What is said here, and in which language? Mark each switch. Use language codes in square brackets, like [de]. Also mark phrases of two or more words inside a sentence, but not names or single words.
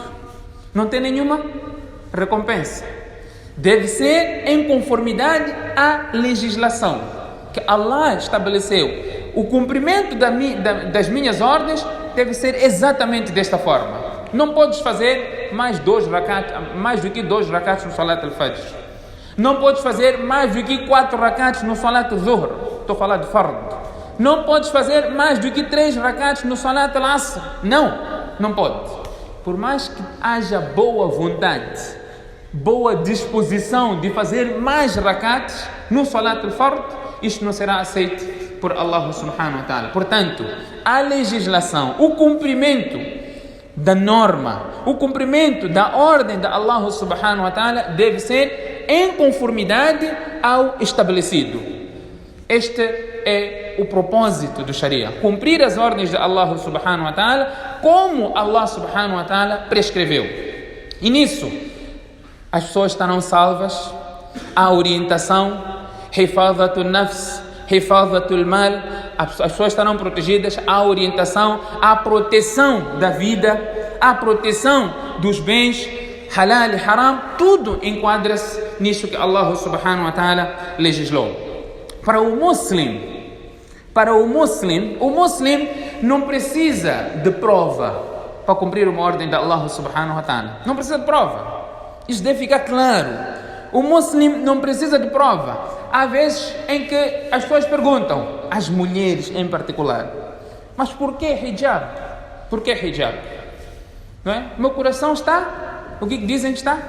[pt] Não tem nenhuma recompensa. Deve ser em conformidade à legislação que Allah estabeleceu. O cumprimento das minhas ordens deve ser exatamente desta forma. Não podes fazer mais do que 2 rakats no [ar] صلاة الفجر. [pt] Não podes fazer mais do que 4 rakats no [ar] صلاة الظهر. [pt] Estou a falar de fard. Não podes fazer mais do que 3 rakats no [ar] صلاة العصر. [pt] Não pode. Por mais que haja boa vontade, boa disposição de fazer mais rakats no [ar] صلاة الفرض, [pt] isto não será aceito por [ar] الله سبحانه وتعالى. [pt] Portanto, a legislação, o cumprimento da norma, o cumprimento da ordem de [ar] الله سبحانه وتعالى [pt] deve ser em conformidade ao estabelecido. Este é o propósito do Sharia, cumprir as ordens de [ar] الله سبحانه وتعالى [pt] como [ar] الله سبحانه وتعالى [pt] prescreveu. E nisso as pessoas estarão salvas. A orientação, [ar] حفاظة النفس، حفاظة المال, [pt] as pessoas estarão protegidas. A orientação, a proteção da vida, a proteção dos bens, halal e haram, tudo enquadra-se nisso que [ar] الله سبحانه وتعالى [pt] legislou. Para o muslim não precisa de prova para cumprir uma ordem de [ar] الله سبحانه وتعالى. [pt] Não precisa de prova. Isso deve ficar claro. O muslim não precisa de prova. Há vezes em que as pessoas perguntam: as mulheres em particular. Mas por que hijab? Por que hijab? Não é? Meu coração está, o que dizem que está?